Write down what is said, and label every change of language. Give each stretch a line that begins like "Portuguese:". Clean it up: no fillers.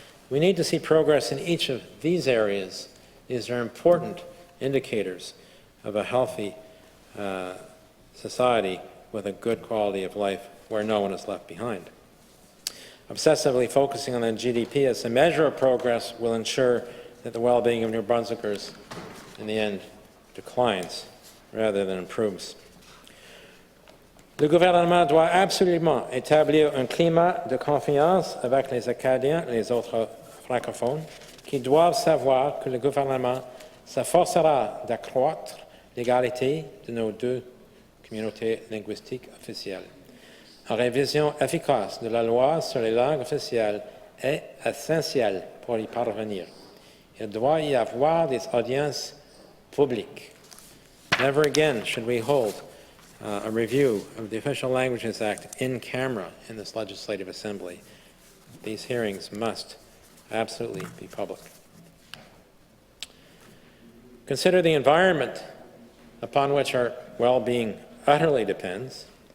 English: We need to see progress in each of these areas. These are important indicators of a healthy society with a good quality of life where no one is left behind. Obsessively focusing on the GDP as a measure of progress will ensure that the well-being of New Brunswickers, in the end, declines rather than improves.
French: Le gouvernement doit absolument établir un climat de confiance avec les Acadiens et les autres francophones qui doivent savoir que le gouvernement s'efforcera d'accroître l'égalité de nos deux communautés linguistiques officielles. Une révision efficace de la loi sur les langues officielles est essentielle pour y parvenir. Il doit y avoir des audiences publiques.
English: Never again should we hold a review of the Official Languages Act in camera in this Legislative Assembly. These hearings must absolutely be public. Consider the environment upon which our well-being utterly depends.